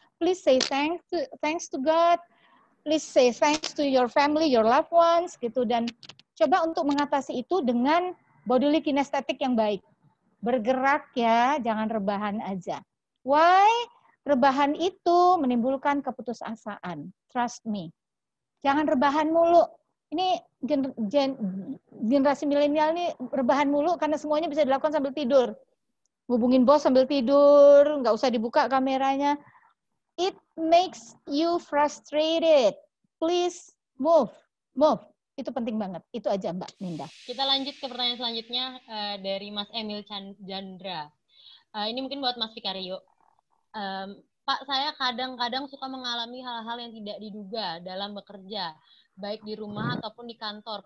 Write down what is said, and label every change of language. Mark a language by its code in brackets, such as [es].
[en] Please say thanks to God. Please say thanks to your family, your loved ones, gitu. [id] Dan coba untuk mengatasi itu dengan bodily kinesthetic yang baik. Bergerak ya, jangan rebahan aja. Why? Rebahan itu menimbulkan keputusasaan. [en] Trust me. [id] Jangan rebahan mulu. Ini generasi milenial ini rebahan mulu karena semuanya bisa dilakukan sambil tidur. Hubungin bos sambil tidur, nggak usah dibuka kameranya. [en] It makes you frustrated. Please move. [id] Itu penting banget. Itu aja Mbak Ninda. Kita lanjut ke pertanyaan selanjutnya dari Mas Emil Chandra. Ini mungkin buat Mas Vikario. Pak, saya kadang-kadang suka mengalami hal-hal yang tidak diduga dalam bekerja, baik di rumah ataupun di kantor.